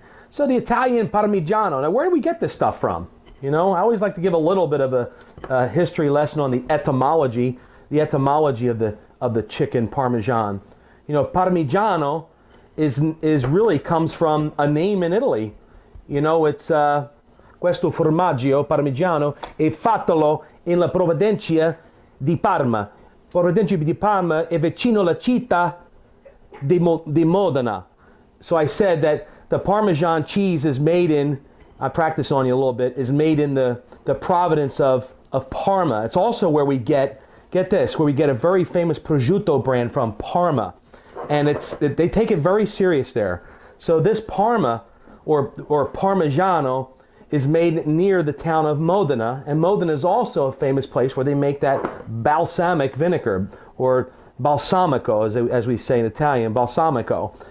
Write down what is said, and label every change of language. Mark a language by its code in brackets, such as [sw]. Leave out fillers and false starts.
[en] So the Italian Parmigiano. Now, where do we get this stuff from? You know, I always like to give a little bit of a history lesson on the etymology of the chicken Parmesan. You know, Parmigiano is really comes from a name in Italy. You know, it's [it] questo formaggio parmigiano è fatto in la provincia di Parma. Provincia di Parma è vicino alla città di Modena. [en] So I said that the Parmesan cheese is made in, I practice on you a little bit, is made in the province of Parma. It's also where we get this, where we get a very famous prosciutto brand from, Parma. And they take it very serious there. So this Parma or Parmigiano is made near the town of Modena, and Modena is also a famous place where they make that balsamic vinegar, or balsamico as we say in Italian, balsamico.